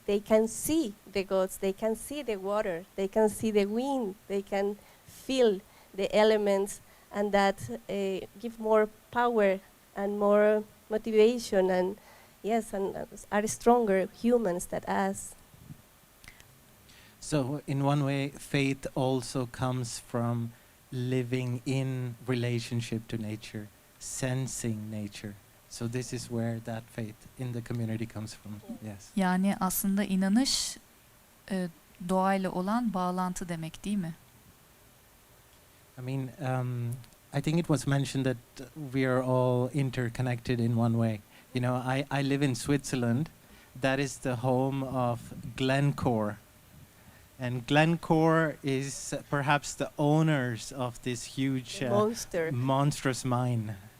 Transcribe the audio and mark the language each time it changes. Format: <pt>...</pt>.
<en>They can see the gods, they can see the water, they can see the wind, they can feel the elements, and that give more power and more motivation, and yes, and are stronger humans than us. So in one way, faith also comes from living in relationship to nature, sensing nature. So this is where that faith in the community comes from. Yes.</en> <tr>Yani aslında inanış doğayla olan bağlantı demek, değil mi?</tr> <en>I mean, I think it was mentioned that we are all interconnected in one way. You know, I live in Switzerland. That is the home of Glencore. And Glencore is perhaps the owners of this huge monstrous mine.</en>